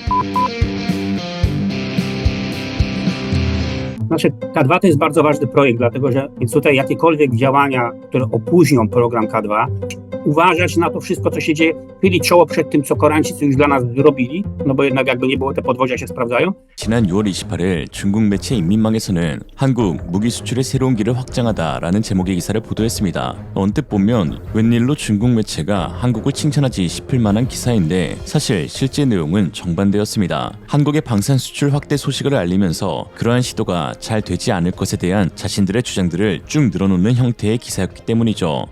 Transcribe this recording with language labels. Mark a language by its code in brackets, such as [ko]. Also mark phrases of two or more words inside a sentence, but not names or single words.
[pl] Znaczy, K2 to jest bardzo ważny projekt, dlatego że więc tutaj jakiekolwiek działania, które opóźnią program K2, uważać na to wszystko, co się dzieje, chylić czoło przed tym, co Koreańczycy już dla nas zrobili, no bo jednak jakby nie było, te podwozia się sprawdzają. [ko] 지난 6월 28일 중국 매체 인민망에서는 한국 무기 수출의 새로운 길을 확장하다라는 제목의 기사를 보도했습니다. 언뜻 보면 웬일로 중국 매체가 한국을 칭찬하지 싶을 만한 기사인데 사실 실제 내용은 정반대였습니다. 한국의 방산 수출 확대 소식을 알리면서 그러한 시도가 잘 되지 않을 것에 대한 자신들의 주장들을 쭉 늘어놓는 형태의 기사였기 때문이죠.